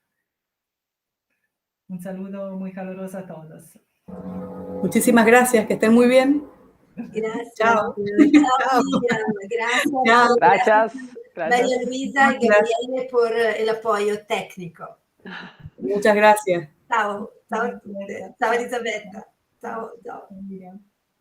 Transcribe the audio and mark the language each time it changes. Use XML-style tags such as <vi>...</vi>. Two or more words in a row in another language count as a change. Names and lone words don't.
<es>Un saludo muy caluroso a todos. Muchísimas gracias, que estén muy bien. Gracias. Chao. Chao, Miriam. Gracias. Chao. Gracias. María Luisa y Gabriele por el apoyo técnico. Muchas gracias.</es> <it>Ciao, ciao a tutte. Ciao Elisabetta. Ciao, ciao. Miriam.</it>